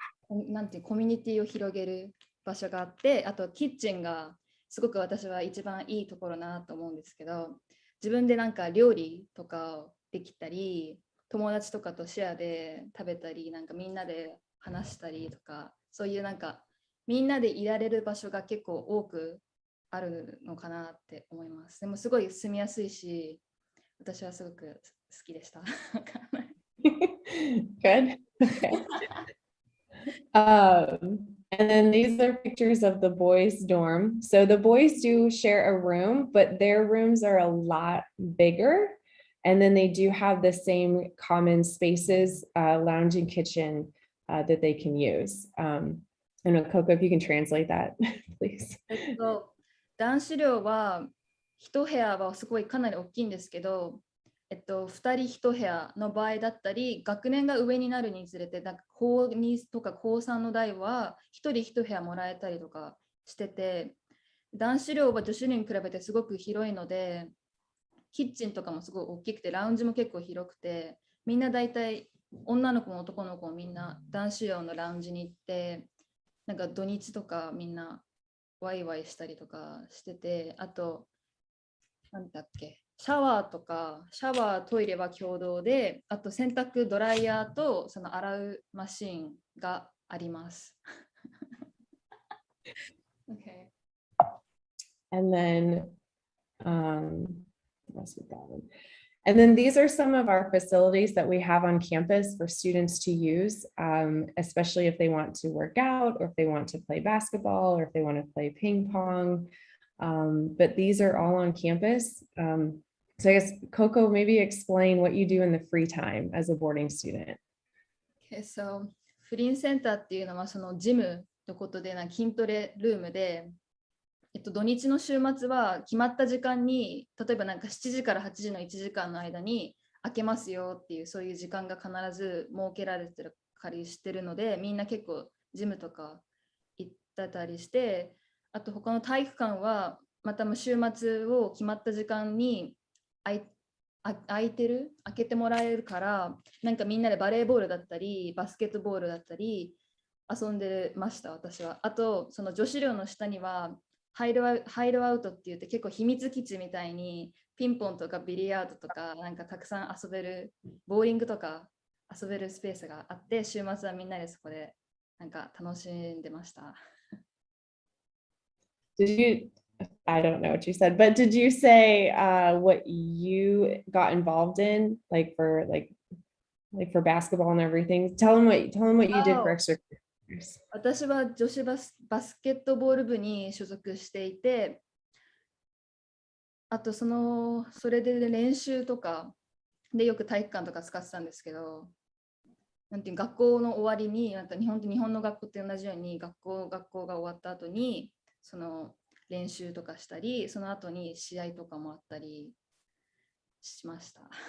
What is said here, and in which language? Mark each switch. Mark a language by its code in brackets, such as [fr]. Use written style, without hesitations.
[ja] なんていうコミュニティを広げる場所があって、あとキッチンがすごく私は一番いいところなと思うんですけど、自分でなんか料理とかできたり、友達とかとシェアで食べたり、なんかみんなで話したりとか、そういうなんかみんなでいられる場所が結構多くあるのかなって思います。でもすごい住みやすいし、私はすごく好きでした。 [en] Good. Okay. And then these are pictures of the boys' dorm. So the boys do share a room, but their rooms are a lot bigger. And then they do have the same common spaces, lounge and kitchen that they can use. And Coco, if you can translate that, please. [ja] 男子寮は1部屋はすごいかなり大きいんですけど、2人1部屋の場合だったり、学年が上になるにつれて、なんか高2とか高3の代は1人1部屋もらえたりとかしてて、男子寮は女子寮に比べてすごく広いので、キッチンとかもすごい大きくて、ラウンジも結構広くて、みんな大体女の子も男の子もみんな男子寮のラウンジに行って、なんか土日とかみんなワイワイしたりとかしてて、あと、なんだっけ、シャワー、トイレは共同で、あと洗濯ドライヤーとその洗うマシーンがあります。 [en] Okay. And then, what's with that one? And then these are some of our facilities that we have on campus for students to use, especially if they want to work out or if they want to play basketball or if they want to play ping pong. But these are all on campus. So I guess, Coco, maybe explain what you do in the free time as a boarding student. Okay, so [ja] フリーセンターっていうのはそのジムのことで筋トレルームで、土日の週末は決まった時間に、例えばなんか7時から8時の1時間の間に開けますよっていう、そういう時間が必ず設けられてるりしてるので、みんな結構ジムとか行ってたりして、あと他の体育館はまた週末を決まった時間に開けてもらえるから、なんかみんなでバレーボールだったりバスケットボールだったり遊んでました、私は。あとその女子寮の下にはハイドアウトって言って結構秘密基地みたいにピンポンとかビリヤードとかなんかたくさん遊べる、ボーリングとか遊べるスペースがあって、週末はみんなでそこでなんか楽しんでました。 [en] I don't know what you said, but did you say what you got involved in, like for basketball and everything? Tell them what you did for extracurriculars. [ja] 私は女子バスケットボール部に所属していて、あとそれで練習とかでよく体育館とか使ってたんですけど、なんていう学校の終わりになんか日本の学校って同じように学校が終わった後にその練習とかしたり、その後に試合とかもあったりしました。